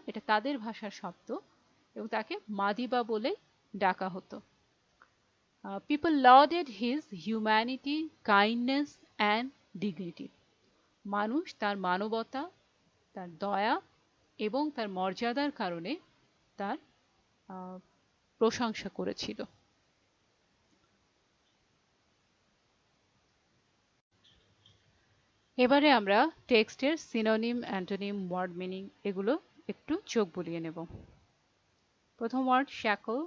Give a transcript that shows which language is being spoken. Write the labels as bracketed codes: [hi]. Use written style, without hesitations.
[bn] এটা তাদের ভাষার শব্দ এবং তাকে মাদিবা বলে ডাকা হতো। [en] People lauded his humanity, kindness and dignity. [bn] মানুষ তার মানবতা, তার দয়া এবং তার মর্যাদার কারণে তার প্রশংসা করেছিল। এবারে আমরা টেক্সটের সিনোনিম, অ্যান্টোনিম, ওয়ার্ড মিনিং এগুলো একটু চোখ বুলিয়ে নেব। প্রথম ওয়ার্ড শ্যাকল।